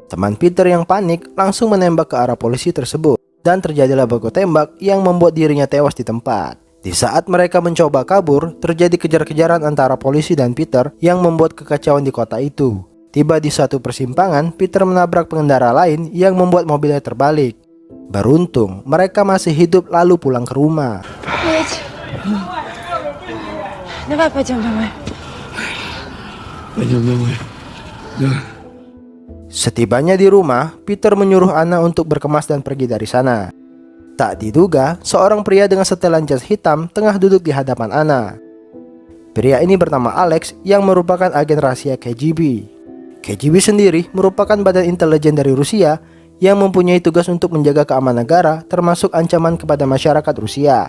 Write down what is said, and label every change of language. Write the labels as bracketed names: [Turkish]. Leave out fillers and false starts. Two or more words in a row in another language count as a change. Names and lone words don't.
[Indonesian] Teman Peter yang panik langsung menembak ke arah polisi tersebut dan terjadilah baku tembak yang membuat dirinya tewas di tempat. Di saat mereka mencoba kabur, terjadi kejar-kejaran antara polisi dan Peter yang membuat kekacauan di kota itu. Tiba di suatu persimpangan, Peter menabrak pengendara lain yang membuat mobilnya terbalik. Beruntung, mereka masih hidup lalu pulang ke rumah. [Russian] Давай пойдем домой. Пойдем домой. Да. [Indonesian] Setibanya di rumah, Peter menyuruh Anna untuk berkemas dan pergi dari sana. Tak diduga, seorang pria dengan setelan jas hitam tengah duduk di hadapan Anna. Pria ini bernama Alex yang merupakan agen rahasia KGB. KGB sendiri merupakan badan intelijen dari Rusia yang mempunyai tugas untuk menjaga keamanan negara termasuk ancaman kepada masyarakat Rusia.